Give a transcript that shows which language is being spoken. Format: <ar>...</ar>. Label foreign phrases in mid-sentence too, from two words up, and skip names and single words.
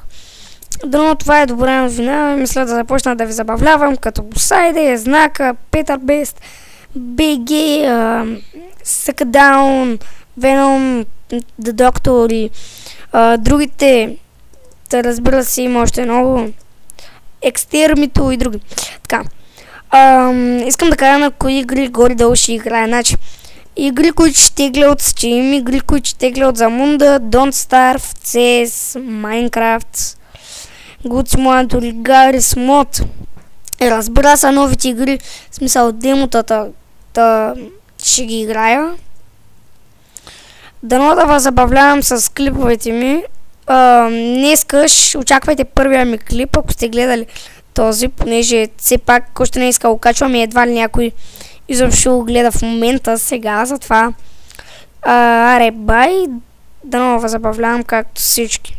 <bg>Дано това е добра новина, мисля да започна да ви забавлявам, като Босайде, Знака, Петър Бест, BG, Suckdown, Venom, The Doctor и другите, да разбира се има още много, Екстермито и други. Така. Искам да кажа на кои игри горе-долу ще играя. Значи, игри, които ще тегля от Steam, игри, които ще тегля от Zamunda, Don't Starve, CS, Minecraft, Good Simulator, Garry's Mod. Разбира се, новите игри, в смисъл демотата, ще ги играя. Дано да вас забавлявам с клиповете ми. Днеска очаквайте първия ми клип, ако сте гледали този, понеже все пак още не иска го качвам и едва ли някой изобщо го гледа в момента сега, затова аре бай, дано да забавлявам както всички.</bg>